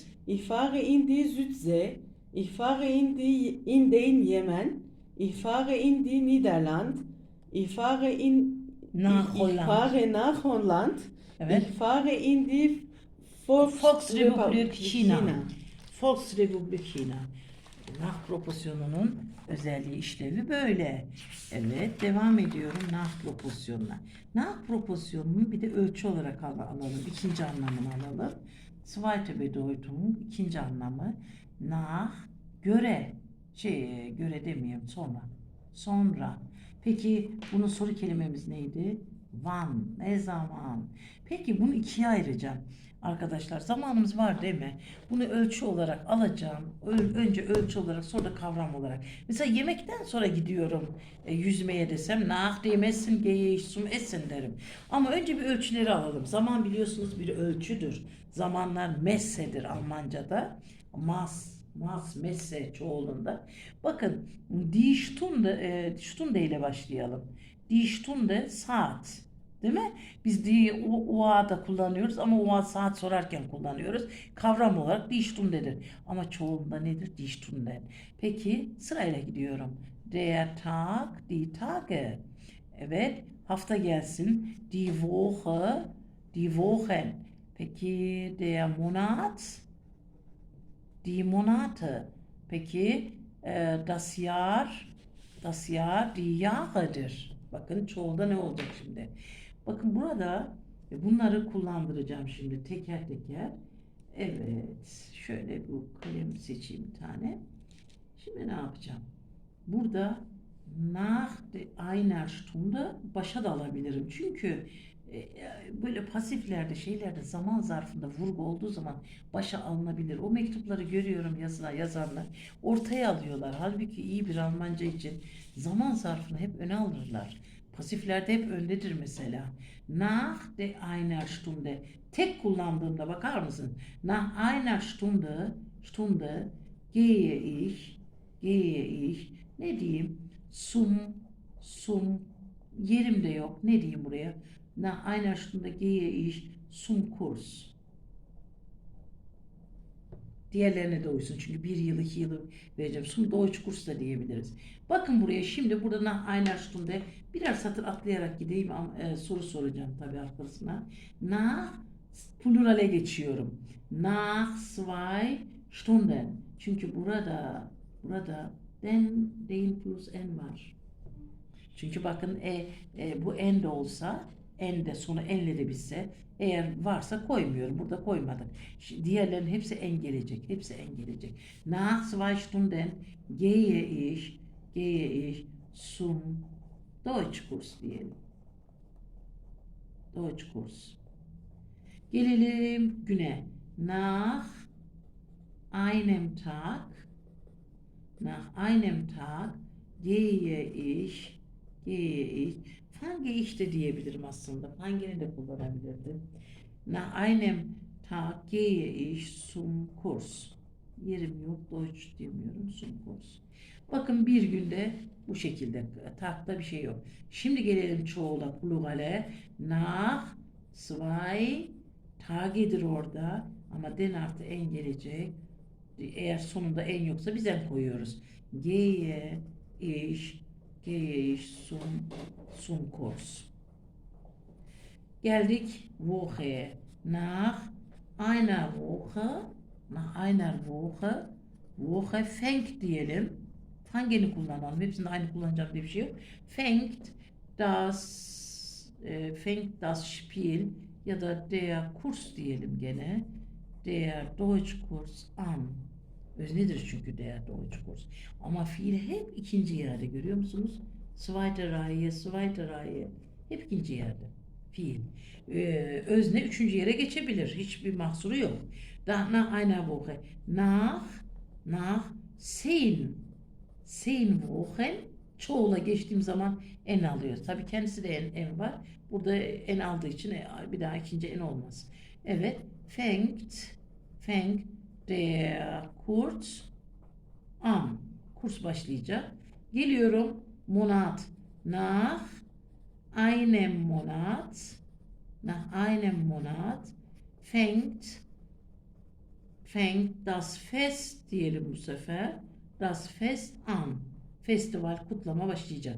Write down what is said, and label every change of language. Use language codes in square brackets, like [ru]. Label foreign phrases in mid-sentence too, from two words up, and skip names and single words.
[de] Ich fahre in die Südsee. Ich fahre in den Yemen. Ich fahre in die Niederlande. Ich fahre Nach ich Holland. fahre nach Holland. [tr] Evet. [de] Ich fahre in die Volksrepublik China. Volksrepublik China. [tr] Nach proporsiyonunun özelliği, işlevi böyle. Evet, devam ediyorum nach proporsiyonuna. Nach proporsiyonunu bir de ölçü olarak alalım. İkinci anlamını alalım. [de] Zweite Bedeutung, [tr] ikinci anlamı. Nach, göre. Göre demeyeyim, sonra. Sonra. Peki bunun soru kelimemiz neydi? Wann, ne zaman? Peki bunu ikiye ayıracağım. Arkadaşlar zamanımız var değil mi? Bunu ölçü olarak alacağım. Önce ölçü olarak, sonra da kavram olarak. Mesela yemekten sonra gidiyorum yüzmeye desem [de] nach dem Essen gehe ich zum Essen [tr] derim. Ama önce bir ölçüleri alalım. Zaman biliyorsunuz bir ölçüdür. Zamanlar messedir Almanca'da. [de] Maß, Messe [tr] çoğulunda. Bakın [de] die Stunde [tr] ile başlayalım. [de] Die Stunde [tr] saat. Değil mi? Biz [de] die Uhr'da [tr] kullanıyoruz ama Uhr saat sorarken kullanıyoruz. Kavram olarak [de] die Stunde'dir. [tr] Ama çoğulunda nedir? [de] Die Stunden. [tr] Peki sırayla gidiyorum. [de] Der Tag, die Tage. [tr] Evet, hafta gelsin. [de] Die Woche, die Wochen. Peki der Monat, die Monate. Peki das Jahr, die Jahre'dir. [tr] Bakın çoğulda ne olacak şimdi? Bakın burada bunları kullandıracağım şimdi teker teker. Evet, şöyle bu kalemi seçeyim bir tane. Şimdi ne yapacağım? Burada [de] nach einer Stunde [tr] başa da alabilirim. Çünkü böyle pasiflerde, şeylerde zaman zarfında vurgu olduğu zaman başa alınabilir. O mektupları görüyorum yazanlar ortaya alıyorlar. Halbuki iyi bir Almanca için zaman zarfını hep öne alırlar. Pasiflerde hep öndedir mesela. [de] Nach einer Stunde. [tr] Tek kullandığımda bakar mısın? [de] Nach einer Stunde gehe ich, [tr] ne diyeyim? Sum, yerim de yok. Ne diyeyim buraya? [de] Nach einer Stunde gehe ich zum Kurs. [tr] Diğerlerine de uysun. Çünkü bir yıl, 2 yılı vereceğim. [de] Zum Deutsch Kurs [tr] da diyebiliriz. Bakın buraya şimdi burada [de] nach einer Stunde [tr] birer satır atlayarak gideyim. Soru soracağım tabii arkasına. Nach plurale geçiyorum. [de] Nach zwei Stunden. [tr] Çünkü burada [de] den plus n [tr] var. Çünkü bakın bu en de olsa, en de sonu enle de bitse, eğer varsa koymuyorum. Burada koymadık. Diğerlerin hepsi en gelecek. Hepsi en gelecek. [de] Nach zwei Stunden gehe ich zum Deutschkurs diyelim. [tr] Deutschkurs. Gelelim güne. [de] Nach einem Tag gehe ich fange ich [tr] de diyebilirim aslında. Fange'ni de kullanabilirdim. [de] Nach einem Tag gehe ich zum Kurs. [tr] Yerim yok. Deutsch diyemiyorum. [de] Zum Kurs. [tr] Bakın bir günde bu şekilde. Tag'da bir şey yok. Şimdi gelelim çoğula, plurale. [de] Nach zwei Tage'dir orada. [tr] Ama den artı en gelecek. Eğer sonunda en yoksa biz en koyuyoruz. [de] Gehe ich zum Kurs. [tr] Geldik Woche'ye. [de] Nach einer Woche fängt diyelim. [tr] Fangeni kullanalım. Hepsinde aynı kullanacağım diye bir şey yok. [de] Fängt das Spiel [tr] ya da [de] der Kurs [tr] diyelim gene. [de] Der Deutschkurs an. [tr] Öznedir çünkü [de] der Deutschkurs. [tr] Ama fiil hep ikinci yerde görüyor musunuz? [de] Zweite Reihe. [tr] Hep ikinci yerde. Fiil. Özne üçüncü yere geçebilir. Hiçbir mahsuru yok. [de] Nach einer Woche. Nach zehn Wochen. [tr] Çoğula geçtiğim zaman en alıyor. Tabii kendisi de en var. Burada en aldığı için bir daha ikinci en olmaz. Evet. [de] Fängt der Kurs an. [tr] Kurs başlayacak. Geliyorum. Monat. [de] Nach einem Monat fängt das Fest [tr] diyelim bu sefer. [de] Das Fest an. Festival, [tr] kutlama başlayacak.